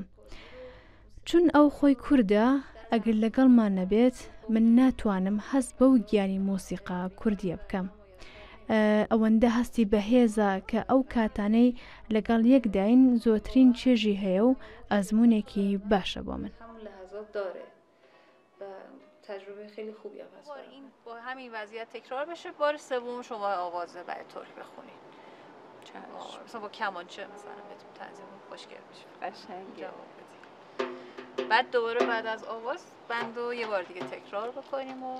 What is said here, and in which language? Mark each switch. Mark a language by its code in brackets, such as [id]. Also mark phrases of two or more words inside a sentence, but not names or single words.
[ckb] چون ئەو خۆی کووردە ئەگەر لەگەڵمان نەبێت من ناتوانم هەست بەو گیانی مۆسیقا کوردیە بکەم. ئەوەندە هەستی بەهێزە کە ئەو کاتانەی لەگەڵ یەکداین زۆترین چێژی هەیە و ئەزمونێکی باشە بۆ من. [fa] همون لحظات داره و تجربه خیلی خوبی هم هست. این با همین وضعیت تکرار بشه، بار سوم شما آوازه برای طوری بخونید. مثلا با کمانچه مثلا بهتون تنظیم خوشگل میشه. قشنگه. بعد دوباره بعد از آواز بندو یه بار دیگه تکرار بکنیم و